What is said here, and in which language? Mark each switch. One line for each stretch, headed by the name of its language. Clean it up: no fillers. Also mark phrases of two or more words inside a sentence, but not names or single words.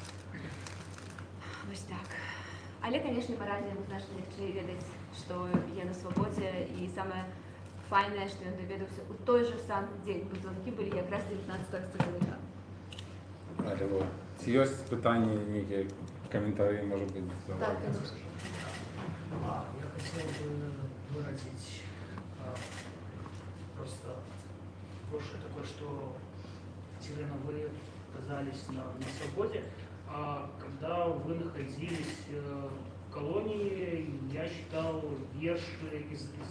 Belarusian: Вось так. Але, конечно, парадзе яму значна лягчэй ведаць, што я на свабодзе, і самае файнае, што ён даведаўся ў той жа самы дзень, бо званкі былі якраз 19 сакавіка. Алло. Ці ёсць пытанні, нейкія каментарі,
Russian: может быть? Так, конечно. Я хотел бы выразить просто прошлое такое, что, Елена, вы оказались на свободе, а когда вы находились в колонии, я читал верши из